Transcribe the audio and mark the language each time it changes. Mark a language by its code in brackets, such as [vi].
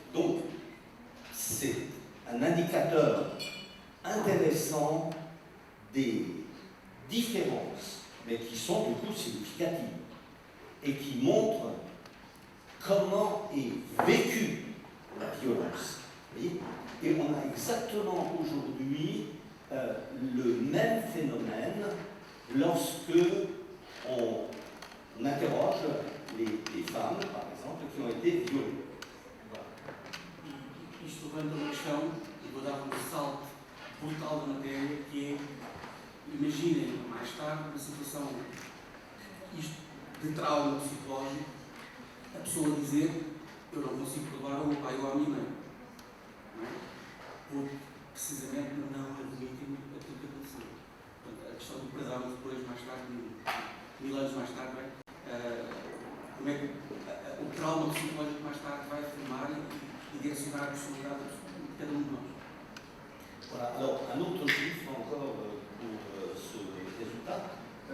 [fr] Donc, c'est un indicateur intéressant des différences, mais qui sont du coup significatives, et qui montrent comment est vécue la violence. Vous voyez? Et on a exactement aujourd'hui le même phénomène lorsque on interroge les femmes, par exemple, qui ont été violées. [pt] Isto levanta uma questão, e vou dar um salto brutal da matéria, que é, imaginem mais tarde uma situação de trauma psicológico, a pessoa dizer: eu não consigo perdoar ao pai ou à minha mãe, não é? Porque precisamente não admitem aquilo que aconteceu. Portanto, a questão do perdão depois, mais tarde, 1000 anos mais tarde, como é que o trauma psicológico mais tarde vai formar e direcionar a personalidade de cada um de nós. [fr] Voilà. Alors, un autre chiffre encore pour ce résultat.